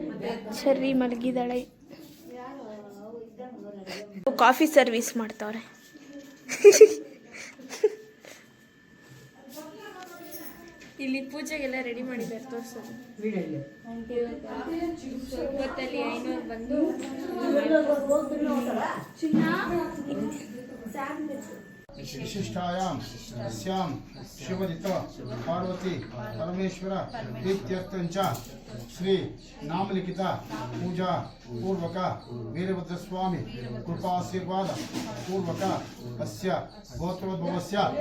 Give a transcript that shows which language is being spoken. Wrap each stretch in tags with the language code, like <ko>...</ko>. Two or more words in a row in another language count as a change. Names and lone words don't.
<kn>ಸರಿ, ಮಲಗಿದಾಳೆ.</kn> <en>coffee service</en> <kn>ಮಾಡ್ತಾವ್ರೆ. ಇಲ್ಲಿ ಪೂಜೆಗೆಲ್ಲ ರೆಡಿ ಮಾಡಿದ್ದಾರೆ. ತೋರಿಸೋದು ಹೊತ್ತಲ್ಲಿ ಐನೂರು ಬಂದು</kn> <sa>विशिष्टायां अस्यां शिवदित पार्वती परमेश्वर प्रीत्यर्थंच श्री नामलिखित पूजा पूर्वक वीरभद्रस्वामी कृपाशीर्वाद पूर्वक अस्य गोत्रोद्भवस्य</sa>